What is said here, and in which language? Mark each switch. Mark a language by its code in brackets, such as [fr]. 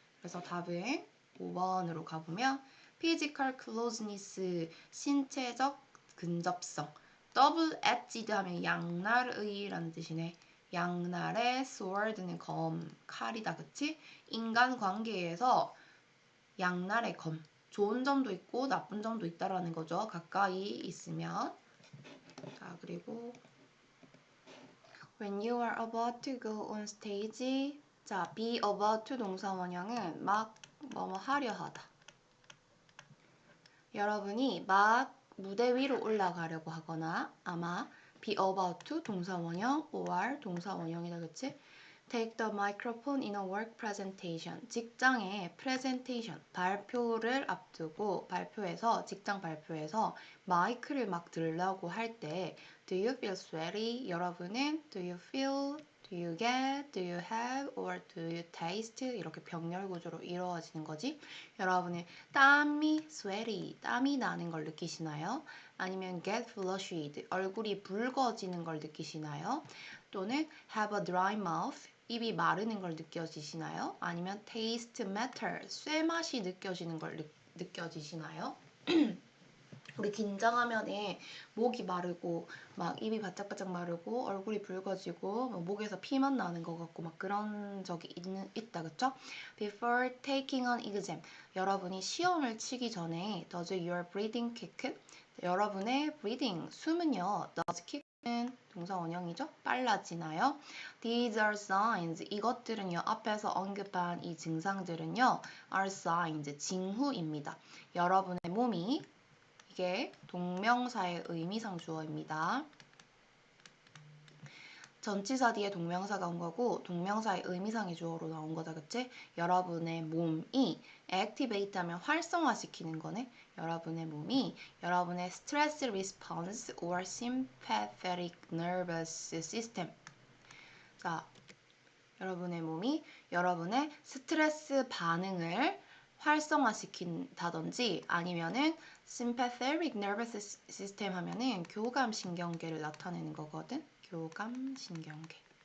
[ko] 그래서 답은 5번으로 가보면 physical closeness, 신체적 근접성. double-edged 하면 양날의라는 뜻이네. 양날의 sword는 검, 칼이다. 그치? 인간관계에서 양날의 검. 좋은 점도 있고 나쁜 점도 있다라는 거죠. 가까이 있으면. 자, 그리고 [en] when you are about to go on stage. [ko] 자, be about to 동사 원형은 막 뭐뭐 하려 하다. 여러분이 막 무대 위로 올라가려고 하거나 아마 be about to 동사 원형 or 동사 원형이다. 그치? [en] Take the microphone in a work presentation. [ko] 직장의 presentation, 발표를 앞두고 직장 발표에서 마이크를 막 들라고 할 때 [en] Do you feel sweaty? [ko] 여러분은 [en] Do you feel, Do you get, Do you have, or Do you taste? [ko] 이렇게 병렬 구조로 이루어지는 거지. 여러분은 땀이 sweaty, 땀이 나는 걸 느끼시나요? 아니면 [en] get flushed, [ko] 얼굴이 붉어지는 걸 느끼시나요? 또는 [en] have a dry mouth, [ko] 입이 마르는 걸 느껴지시나요? 아니면 [en] taste matter, [ko] 쇠맛이 느껴지는 걸 느껴지시나요? 우리 긴장하면은 목이 마르고 막 입이 바짝바짝 마르고 얼굴이 붉어지고 막 목에서 피만 나는 것 같고 막 그런 적이 있다 그쵸? [en] Before taking an exam, [ko] 여러분이 시험을 치기 전에 [en] does your breathing kick? [ko] 여러분의 breathing, 숨은요 does kick는 동사 원형이죠? 빨라지나요? [en] These are signs, [ko] 이것들은요 앞에서 언급한 이 증상들은요 [en] are signs, [ko] 징후입니다. 여러분의 몸이 이게 동명사의 의미상 주어입니다. 전치사 뒤에 동명사가 온 거고 동명사의 의미상의 주어로 나온 거다 그치? 여러분의 몸이 activate 하면 활성화시키는 거네. 여러분의 몸이 여러분의 [en] stress response or sympathetic nervous system. [ko] 자, 여러분의 몸이 여러분의 스트레스 반응을 활성화시킨다든지 아니면은 sympathetic nervous system 하면은 교감신경계를 나타내는 거거든. 교감신경계.